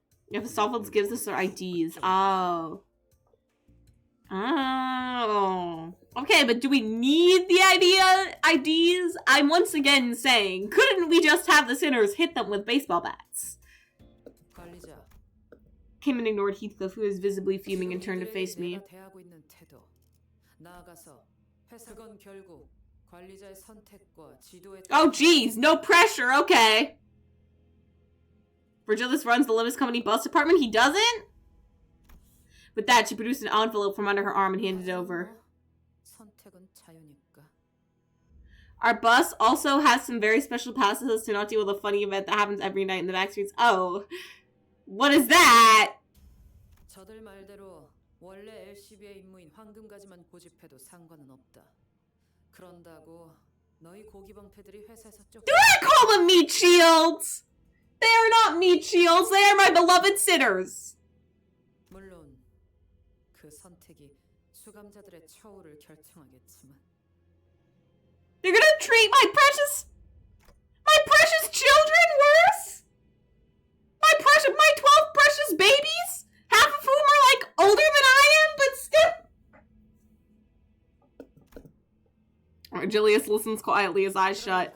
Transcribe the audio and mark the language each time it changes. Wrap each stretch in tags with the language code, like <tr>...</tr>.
<en>If the Softwoods gives us their IDs. Oh. Oh. Okay, but do we need the IDs? I'm once again saying, couldn't we just have the sinners hit them with baseball bats?</en> <ko>관리자.</ko> <en>Came and ignored Heathcliff, who was visibly fuming, and turned to face me.</en> <ko>내가 대하고 있는 태도. 나아가서 회사 그건 결국 관리자의 선택과 지도에</ko> <en>Oh, geez, no pressure, okay. Virgilius runs the Limbus Company bus department. He doesn't? With that, she produced an envelope from under her arm and handed it over.</en> <ko>선택은 자유니까.</ko> <en>Our bus also has some very special passes to not deal with a funny event that happens every night in the back streets. Oh. What is that?</en> <ko>저들 말대로 원래 LCB의 임무인 황금가지만 고집해도 상관은 없다. 그런다고 너희 고기방패들이 회사에서 쫓겨.</ko> <en>Do I call them meat shields? They are not meat shields. They are my beloved sinners.</en> <ko>물론 그 선택이 수감자들의 처우를 결정하겠지만.</ko> <en>They're gonna treat my precious children worse? My 12 precious babies? Half of whom are like older than I am, but still. Julius listens quietly, his eyes shut.</en>